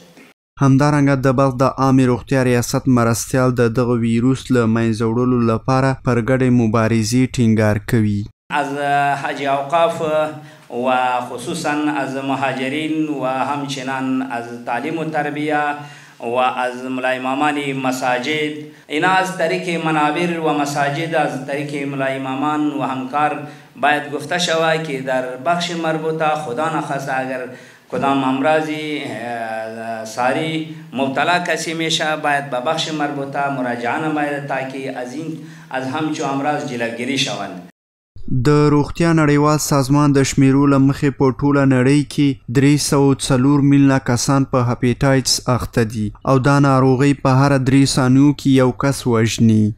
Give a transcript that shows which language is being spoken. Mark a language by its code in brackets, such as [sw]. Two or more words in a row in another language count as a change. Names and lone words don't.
[ps] همدارنګه د بلخ د عامې روغتیا ریاست مرستیال د دغه ویروس له منځه وړلو لپاره پر ګډې مبارزې ټینګار کوي. [fa] از حج اوقاف و خصوصا از مهاجرین و همچنان از تعلیم و تربیه و از ملای امامان مساجد اینا از طریق منابر و مساجد از طریق ملای امامان و همکار باید گفته شود که در بخش مربوطه خدا نخواسته اگر کدام امراضی ساری مبتلا کسی میشه باید به بخش مربوطه مراجعه نماید تاکه از همچو امراض جلوگیری شوند. [ps] د روغتیا نړیوال سازمان د شمیرو له مخې په ټوله نړۍ کې 304 میلیونه کسان په هپاټایټس اخته دي او دا ناروغي په هر 3 ثانیو کې یو کس وژني.